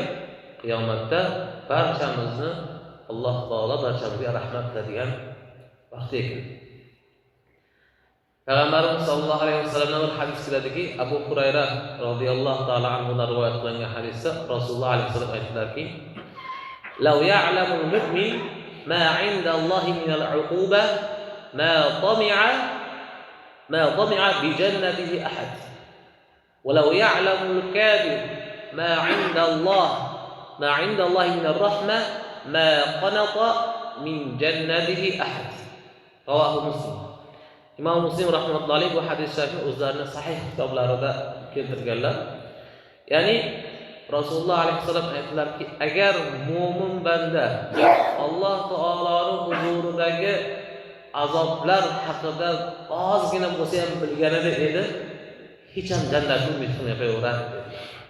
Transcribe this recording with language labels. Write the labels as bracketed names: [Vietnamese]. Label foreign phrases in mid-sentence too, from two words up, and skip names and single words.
[Uzbek] Qiyomatda barchamizni Alloh taolo barchamizga rahmat qiladigan vaqt ekan. Payg'ambarimiz [Arabic] صلى الله عليه [Uzbek] vasallamdan bir hadis keladiki, Abu Hurayra [Arabic] رضي الله تعالى عنه [Uzbek] rivoyat qilingan hadisda Rasululloh [Arabic] عليه وسلم [Uzbek] aytdilarki, [Arabic] "لو يعلم المؤمن ما عند الله من العقوبة ما طمع بجنته أحد. ولو يعلم الكافر ما عند الله من الرحمة ما قنط من جنته أحد." رواه مسلم. [Uzbek] Imom Muslim rahmatullohi bu hadis sharifni o'zlarining sahih kitoblarida keltirganlar. Ya'ni Rasululloh [Arabic] عليه وسلم [Uzbek] aytdilarki, agar mo'min banda Alloh taoloning huzuridagi azoblar haqida ozgina bo'lsa ham bilganida edi, hech ham jannatni umid qilmay qo'yaveradi dedilar.